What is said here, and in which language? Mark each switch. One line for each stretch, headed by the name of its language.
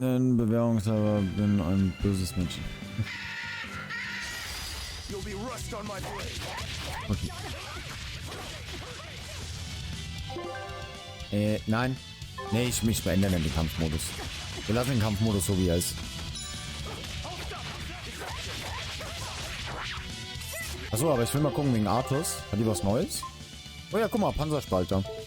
German: Denn Bewährungshalber bin ein böses Mädchen.
English: You'll be rust on my blade.
German: Okay. Nein. Nee, ich beende den Kampfmodus. Wir lassen den Kampfmodus so wie er ist. Achso, aber ich will mal gucken wegen Arthurs. Hat die was Neues? Oh ja, guck mal, Panzerspalter.